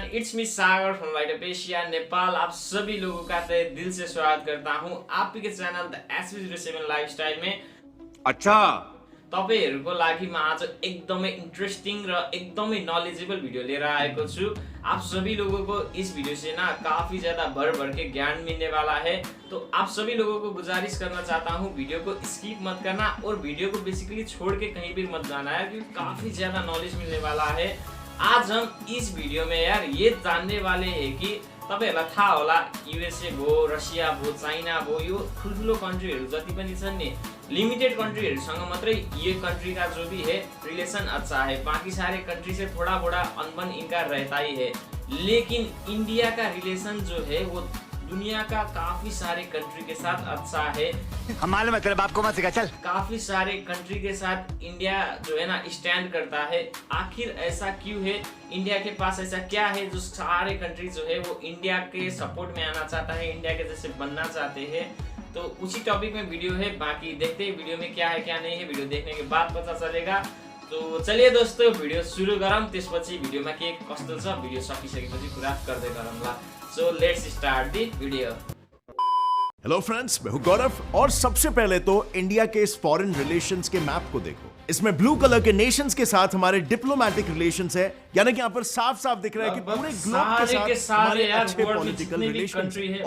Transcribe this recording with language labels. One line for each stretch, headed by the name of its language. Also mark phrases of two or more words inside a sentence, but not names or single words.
English: It's me Sagar from Light Up Asia Nepal.
Hindi: आप सभी लोगों का तहे दिल से स्वागत करता हूं आपके चैनल द SV07 लाइफस्टाइल में। अच्छा,
Nepali: तपाईहरुको लागि म आज एकदमै इंट्रेस्टिंग र एकदमै नॉलेजेबल वीडियो लेकर आएको छु।
Hindi: आप सभी लोगों को इस वीडियो से ना काफी ज्यादा भर भर के ज्ञान मिलने वाला है। तो आप सभी लोगों को गुजारिश करना चाहता हूँ वीडियो को स्किप मत करना और वीडियो को बेसिकली छोड़ के कहीं भी मत जाना है, क्योंकि काफी ज्यादा नॉलेज मिलने वाला है। आज हम इस वीडियो में यार ये जानने वाले हैं कि
Nepali: तपाईहरुलाई थाहा होला USA भो, रसिया भो, चाइना भो, यो ठुल्ठुलो कन्ट्रीहरु जति पनि छन् नि, लिमिटेड कंट्रीहरुसँग मात्रै
Hindi: ये कंट्री का जो भी है रिलेशन अच्छा है। बाकी सारे कंट्री से थोड़ा बड़ा अनबन इनका रहता ही है, लेकिन इंडिया का रिलेशन जो है वो दुनिया का काफी सारे कंट्री के साथ अच्छा है। हमारे मतलब आपको मत सिखा, चल। काफी सारे कंट्री के साथ इंडिया जो है ना स्टैंड करता है। आखिर ऐसा क्यों है? इंडिया के पास ऐसा क्या है जो सारे कंट्री जो है वो इंडिया के सपोर्ट में आना चाहता है, इंडिया के जैसे बनना चाहते हैं? तो उसी टॉपिक में वीडियो है। बाकी देखते हैं वीडियो में क्या है क्या नहीं है, वीडियो देखने के बाद पता चलेगा। तो चलिए दोस्तों
Nepali: वीडियो सुरु गरौँ, त्यसपछि भिडियोमा के कस्तो छ भिडियो सकिसकेपछि कुरा गर्दै गरौँला।
English: so let's start the video.
Hindi: हेलो फ्रेंड्स, मैं हूं गौरव और सबसे पहले तो इंडिया के इस
English: foreign relations
Hindi: के मैप को देखो। इसमें
English: blue color
Hindi: के नेशंस के साथ हमारे
English: diplomatic relations
Hindi: है, यानी कि यहाँ पर साफ साफ दिख रहा है कि पूरे ग्लोब के साथ हमारे अच्छे
English: political relations
Hindi: हैं।